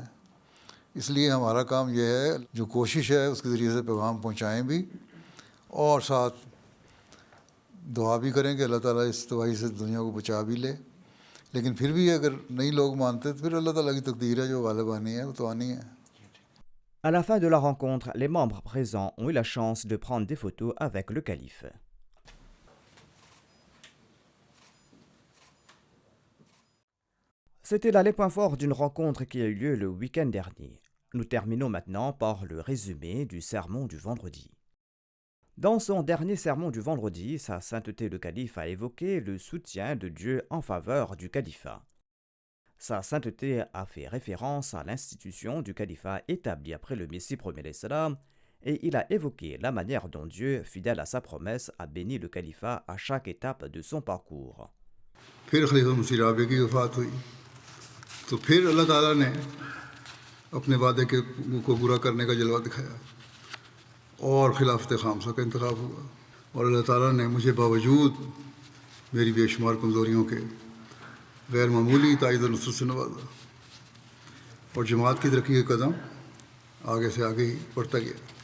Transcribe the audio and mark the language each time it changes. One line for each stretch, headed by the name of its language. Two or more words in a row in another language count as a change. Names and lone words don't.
Urdu: اس لیے ہمارا کام یہ ہے, جو کوشش ہے اس کے ذریعے سے پیغام پہنچائیں بھی اور ساتھ دعا بھی کریں کہ اللہ تعالیٰ اس تباہی سے دنیا کو بچا بھی لے. لیکن پھر بھی اگر نہیں لوگ مانتے تو پھر اللہ تعالیٰ کی تقدیر ہے جو غالب آنی ہے, وہ تو آنی ہے.
French: À la fin de la rencontre, les membres présents ont eu la chance de prendre des photos avec le calife. C'était là les points forts d'une rencontre qui a eu lieu le week-end dernier. Nous terminons maintenant par le résumé du sermon du vendredi. Dans son dernier sermon du vendredi, Sa Sainteté le Calife a évoqué le soutien de Dieu en faveur du califat. Sa Sainteté a fait référence à l'institution du califat établie après le Messie premier salam et il a évoqué la manière dont Dieu, fidèle à sa promesse, a béni le califat à chaque étape de son parcours.
Urdu: پھر خلیفہ مسیح رابع کی وفات ہوئی تو پھر اللہ تعالیٰ نے اپنے وعدے کو پورا کرنے کا جلوہ دکھایا اور خلافت خامسہ کا انتخاب ہوا. اور اللہ تعالیٰ نے مجھے باوجود میری بے شمار کمزوریوں کے غیر معمولی تائید و نصرت سے نوازا اور جماعت کی ترقی کا قدم آگے سے آگے ہی بڑھتا گیا.